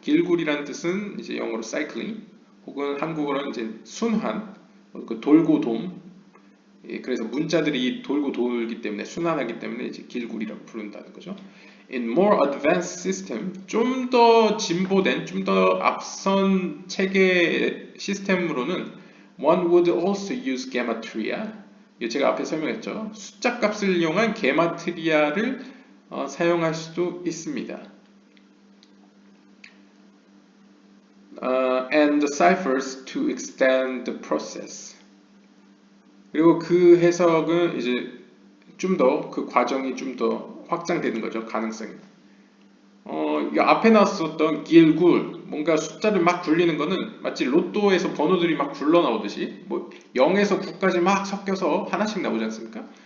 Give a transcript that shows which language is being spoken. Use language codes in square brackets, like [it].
[ko] 길굴이라는 뜻은 이제 영어로 cycling 혹은 한국어로는 이제 순환, 그 돌고 돔. 그래서 문자들이 돌고 돌기 때문에 순환하기 때문에 이제 길굴이라고 부른다는 거죠. [en] In more advanced system, [ko] 좀 더 진보된, 좀 더 앞선 체계 시스템으로는 [en] one would also use gematria. [ko] 제가 앞에 설명했죠. 숫자 값을 이용한 게마트리아를 사용할 수도 있습니다. [en] and the ciphers to extend the process. [ko] 그리고 그 해석은 이제 좀 더 그 과정이 좀 더 확장되는 거죠. 가능성이. 이 앞에 나왔었던 길굴 뭔가 숫자를 막 굴리는 거는 마치 로또에서 번호들이 막 굴러 나오듯이 뭐 0에서 9까지 막 섞여서 하나씩 나오지 않습니까?